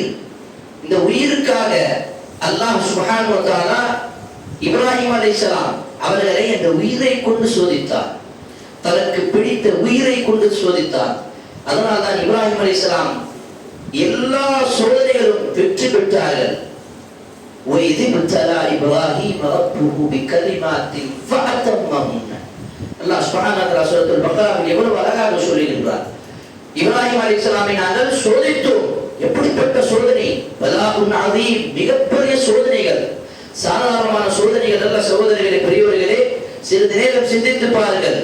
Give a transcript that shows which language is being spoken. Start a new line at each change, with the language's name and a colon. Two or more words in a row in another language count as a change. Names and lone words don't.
Tamil: இந்த உயிருக்காக அல்லாஹ்
Arabic: سبحانه وتعالى
Tamil: இப்ராஹிம் அலைஹிஸ்ஸலாம் அவர்களை அந்த உயிரை கொண்டு சோதித்தார். தனக்கு பிடித்த உயிரை கொண்டு சோதித்தார். அதனால் தான் இப்ராஹிம் அலைஹிஸ்ஸலாம் எல்லா சோதனைகளும் வெற்றி பெற்றார்கள்.
Arabic: وَإِذِ ابْتَلَى إِبْرَاهِيمَ رَبُّهُ بِكَلِمَاتٍ فَأَتَمَّهُنَّ.
Tamil: அல்லாஹ்
Arabic: سبحانه وتعالى
Tamil: சூரத்துல் பக்ராவில் எவ்வளவு அழகாக சொல்லுகின்றார். இப்ராஹிம் அலைஹிஸ்ஸலாமை நாங்கள் சோதித்தோம். எப்படிப்பட்ட சோதனை!
Arabic: بلاء عظيم,
Tamil: மிகப்பெரிய சோதனைகள். சாதாரணமான சோதனைகள் அல்ல சகோதரர்களே, பெரியவர்களே. சிறிது நேரம் சிந்தித்து பாருங்கள்.